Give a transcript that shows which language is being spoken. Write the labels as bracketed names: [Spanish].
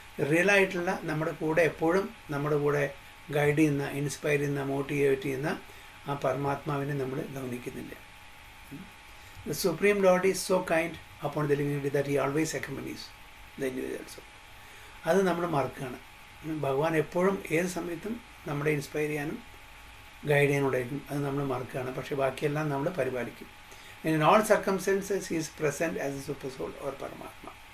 [Malayalam] റിയലായിട്ടുള്ള നമ്മുടെ കൂടെ എപ്പോഴും നമ്മുടെ കൂടെ ഗൈഡ് ചെയ്യുന്ന, ഇൻസ്പയർ ചെയ്യുന്ന, മോട്ടിവേറ്റ് ചെയ്യുന്ന ആ പരമാത്മാവിനെ നമ്മൾ ഗൗനിക്കുന്നില്ല. [English] The Supreme Lord is so kind upon the living entity that he always accompanies the individual soul. [Malayalam] അത് നമ്മൾ മറക്കുകയാണ്. ഭഗവാൻ എപ്പോഴും ഏത് സമയത്തും നമ്മളെ ഇൻസ്പയർ ചെയ്യാനും ഗൈഡ് ചെയ്യാനുണ്ടായിരിക്കും, അത് നമ്മൾ മറക്കുകയാണ്. പക്ഷേ ബാക്കിയെല്ലാം നമ്മൾ പരിപാലിക്കും. [English] In all circumstances he is present as a super soul or Paramatma.